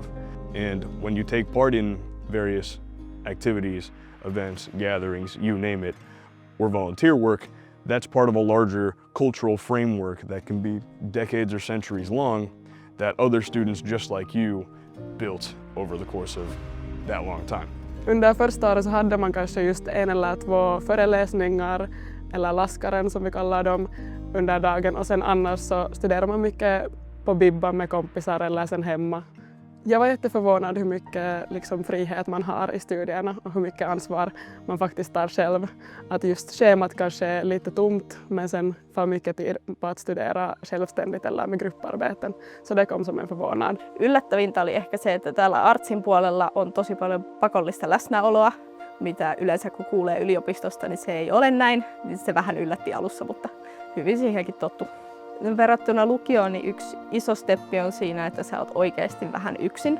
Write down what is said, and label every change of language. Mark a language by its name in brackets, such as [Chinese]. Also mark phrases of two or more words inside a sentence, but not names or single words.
[English] And when you take part in various activities, events, gatherings, you name it, or volunteer work, that's part of a larger cultural framework that can be decades or centuries long that other students just like you built over the course of that long time. [Swedish] Under första året så hade man kanske just en eller två föreläsningar, eller laskaren som vi kallar dem, under dagen, och sen annars så studerar man mycket på bibban med kompisar eller sen hemma. Jag var jätteförvånad hur mycket liksom frihet man har i studierna och hur mycket ansvar man faktiskt tar själv. Att just schemat kanske är lite tomt, men sen får mycket tid på att studera självständigt eller med grupparbeten. Så det kom som en förvånad. [Finnish] Yllättävintä oli ehkä se, että täällä artsin puolella on tosi paljon pakollista läsnäoloa, mitä yleensä kun kuulee yliopistosta, niin se ei ole näin. Se vähän yllätti alussa, mutta hyvin siihenkin tottu. Verrattuna lukioon, niin yksi iso steppi on siinä, että sä oot oikeasti vähän yksin.